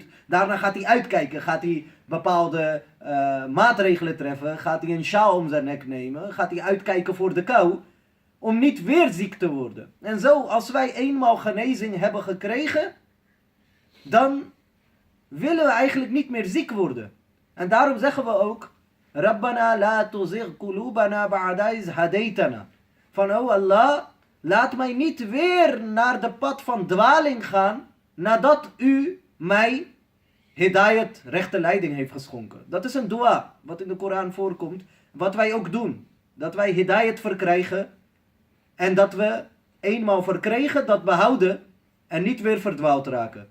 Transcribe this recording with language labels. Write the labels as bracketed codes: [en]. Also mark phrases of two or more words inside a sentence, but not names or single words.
[nl] Daarna gaat hij uitkijken. Gaat hij bepaalde maatregelen treffen. Gaat hij een sjaal om zijn nek nemen. Gaat hij uitkijken voor de kou. Om niet weer ziek te worden. En zo, als wij eenmaal genezing hebben gekregen, dan willen we eigenlijk niet meer ziek worden. En daarom zeggen we ook, [ar] ربنا لا تزغ قلوبنا بعد إذ هديتنا. [nl] Van, oh Allah, laat mij niet weer naar de pad van dwaling gaan, nadat u mij hidayat, rechte leiding heeft geschonken. Dat is een dua, wat in de Koran voorkomt, wat wij ook doen. Dat wij hidayat verkrijgen, en dat we eenmaal verkregen, dat behouden, en niet weer verdwaald raken.